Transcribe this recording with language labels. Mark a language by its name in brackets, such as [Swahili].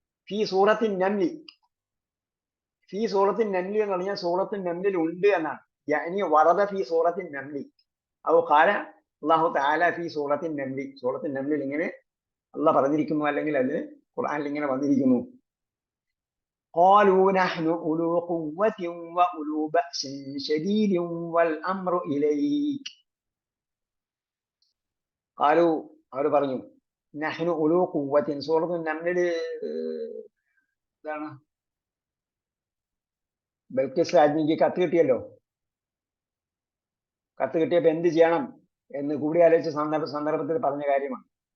[Arabic] ഫീ സൂറത്തിൻ നംലി, ഫീ സൂറത്തിൻ നംലി [Malayalam] എന്ന് പറഞ്ഞാൽ സൂറത്തിൻ നംലിൽ ഉണ്ട് എന്നാണ്. [Arabic] യഅനി വറദ ഫീ സൂറത്തിൻ നംലി ഔ ഖാല അല്ലാഹു തആല ഫീ സൂറത്തിൻ നംലി. [Malayalam] സൂറത്തിൻ നംലിൽ ഇങ്ങനെ അള്ളാഹ് പറഞ്ഞിരിക്കുന്നു, അല്ലെങ്കിൽ അതിൽ ഖുർആനിൽ ഇങ്ങനെ വന്നിരിക്കുന്നു. [Arabic] قالوا نحن أولو قوة وأولو بأس شديد والأمر إليك. [Malayalam] قالوا, അവർ പറഞ്ഞു, [Arabic] നഹ്നു ഉലൂ ഖുവ്വത്തിൻ. [Malayalam] സൂറത്തു നംലില് എന്താണ്? ബൽക്കിസ് രാജ്ഞിക്ക് കത്ത് കിട്ടിയല്ലോ. കത്ത് കിട്ടിയപ്പോ എന്ത് ചെയ്യണം എന്ന് കൂടിയാലോചിച്ച സന്ദർഭത്തിൽ പറഞ്ഞ കാര്യമാണ്.